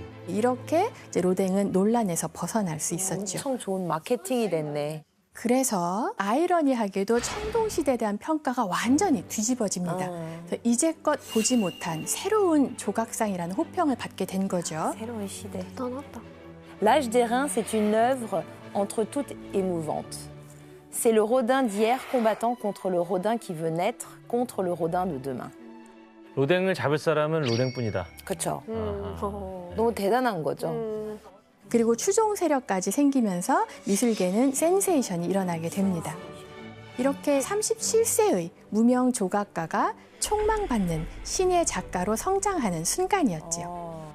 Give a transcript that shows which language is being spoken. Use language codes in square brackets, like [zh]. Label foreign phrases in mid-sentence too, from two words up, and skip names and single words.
[ko] 이렇게 이제 로댕은 논란에서 벗어날 수 있었죠. 엄청 좋은 마케팅이 됐네. 그래서 아이러니하게도 청동시대에 대한 평가가 완전히 뒤집어집니다. 그래서 이제껏 보지 못한 새로운 조각상이라는 호평을 받게 된 거죠. 새로운 시대. 대단하다. [fr] L'Âge des Reins, c'est une œuvre entre toutes émouvante. C'est le Rodin d'hier combattant contre le Rodin qui veut naître, contre le Rodin de demain. [ko] 로댕을 잡을 사람은 로댕뿐이다. 그렇죠. 음. 너무 대단한 거죠. 그리고 추종 세력까지 생기면서 미술계는 센세이션이 일어나게 됩니다. 이렇게 37세의 무명 조각가가 촉망받는 신의 작가로 성장하는 순간이었죠.